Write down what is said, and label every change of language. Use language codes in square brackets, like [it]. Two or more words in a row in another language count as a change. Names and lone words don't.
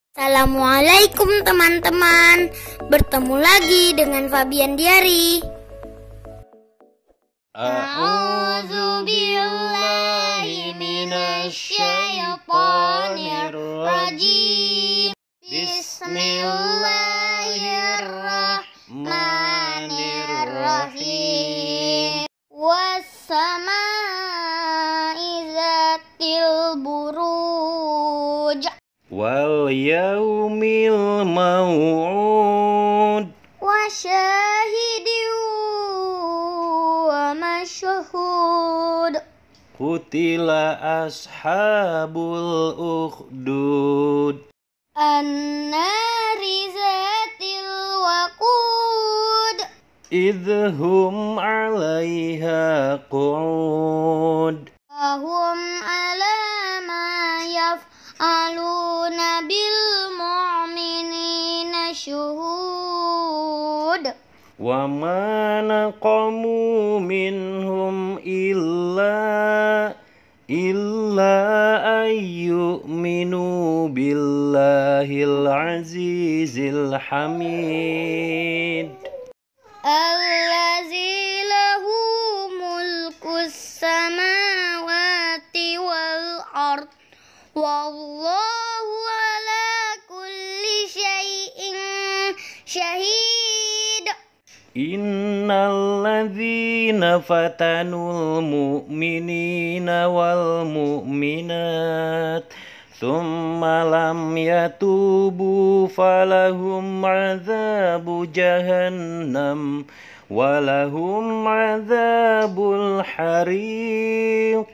[id] Assalamualaikum teman-teman. Bertemu lagi dengan Fabian Diari. [ar] أعوذ بالله من الشيطان الرجيم. بسم الله الرحمن الرحيم. والسماء ذات البروج. واليوم الموعود. وشاهد ومشهود. قتل أصحاب الأخدود. النار ذات الوقود. إذ هم عليها قعود. وهم على ما يفعلون بالمؤمنين شهود. وما نقموا منهم إلا أن يؤمنوا بالله العزيز الحميد. الذي له ملك السماوات والأرض. والله على كل شيء شهيد. إن الذين فتنوا المؤمنين والمؤمنات ثم لم يتوبوا فلهم عذاب جهنم ولهم عذاب الحريق.